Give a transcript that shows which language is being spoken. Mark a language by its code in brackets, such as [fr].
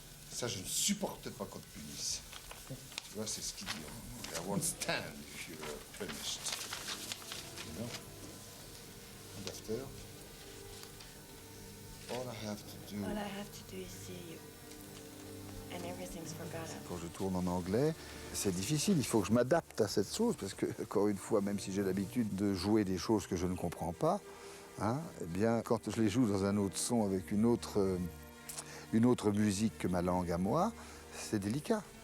[fr] Ça, je ne supporte pas qu'on te punisse. Tu vois, c'est ce qu'il dit. [en] I won't stand if you're punished. You know? And after, all I have to do is see you. And everything's forgotten. [fr] Quand je tourne en anglais, c'est difficile. Il faut que je m'adapte à cette chose parce que, encore une fois, même si j'ai l'habitude de jouer des choses que je ne comprends pas, hein, eh bien, quand je les joue dans un autre son avec une autre musique que ma langue à moi, c'est délicat.